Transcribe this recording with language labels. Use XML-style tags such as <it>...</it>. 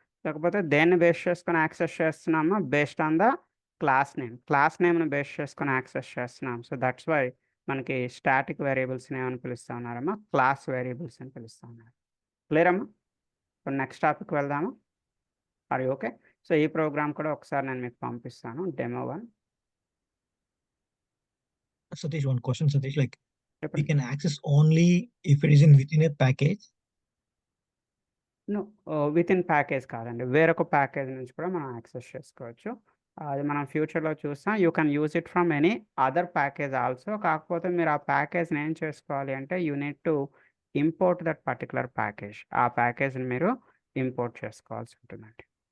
<te>లేకపోతే దేన్ని బేస్ చేసుకొని యాక్సెస్ చేస్తున్నామో based on the class నేమ్ని base చేసుకొని యాక్సెస్ చేస్తున్నాం. సో దట్స్ వై మనకి స్టాటిక్ వేరియబుల్స్ని ఏమని పిలుస్తూ ఉన్నారమ్మా? క్లాస్ వేరియబుల్స్ అని పిలుస్తూ ఉన్నారు. క్లియర్ అమ్మా? ఇప్పుడు నెక్స్ట్ టాపిక్ వెళ్దాము. అది ఓకే. సో ఈ ప్రోగ్రామ్ కూడా ఒకసారి నేను మీకు పంపిస్తాను, demo 1.</te> <en>Satish, one question, Satish. Like, we</en> <te>చెప్పండి.</te> <en>can access only if it is within a package.</en> <te>No, within package కాదండి, వేరొక ప్యాకేజ్ నుంచి కూడా మనం యాక్సెస్ చేసుకోవచ్చు. అది మనం ఫ్యూచర్లో చూస్తాం.</te> <en>You can use it from any other package also.</en> <te>కాకపోతే మీరు ఆ ప్యాకేజ్ని ఏం చేసుకోవాలి అంటే</te> <en>You need to import that particular package.</en> <te>ఆ ప్యాకేజ్ని మీరు ఇంపోర్ట్ చేసుకోవాల్సి ఉంటుందండి.</te>